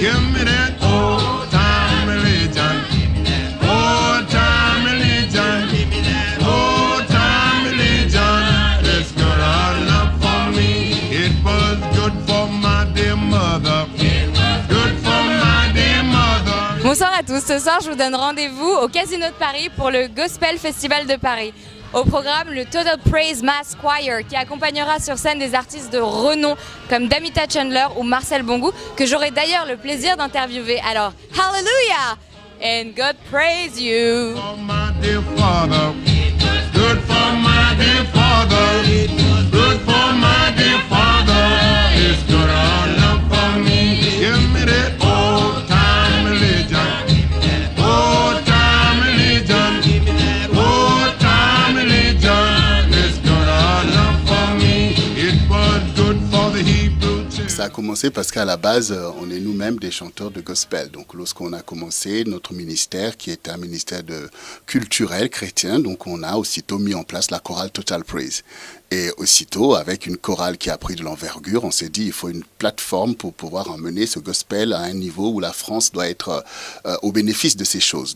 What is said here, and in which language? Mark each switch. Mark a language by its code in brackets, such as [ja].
[en] Give me that old-time religion. Old-time religion. Give me that Old-time religion. It's good enough for me. It was good for my dear mother. Good for my dear mother. [fr] Bonsoir à tous, ce soir je vous donne rendez-vous au Casino de Paris pour le Gospel Festival de Paris. Au programme, le Total Praise Mass Choir qui accompagnera sur scène des artistes de renom comme Damita Chandler ou Marcel Bongou que j'aurai d'ailleurs le plaisir d'interviewer. [en] Alors, Hallelujah and God praise you. For my dear father. Good for my dear father. Good for my dear father. It's good enough for me. Give me that old-time religion. Old-time religion. Old-time religion. It's good enough for me. It was good for the Hebrew children. [fr] Ça a commencé parce qu'à la base, on est nous-mêmes des chanteurs de gospel. Donc, lorsqu'on a commencé notre ministère, qui est un ministère culturel chrétien, donc on a aussitôt mis en place la chorale Total Praise. Et aussitôt, avec une chorale qui a pris de l'envergure, on s'est dit il faut une plateforme pour pouvoir emmener ce gospel à un niveau où la France doit être au bénéfice de ces choses.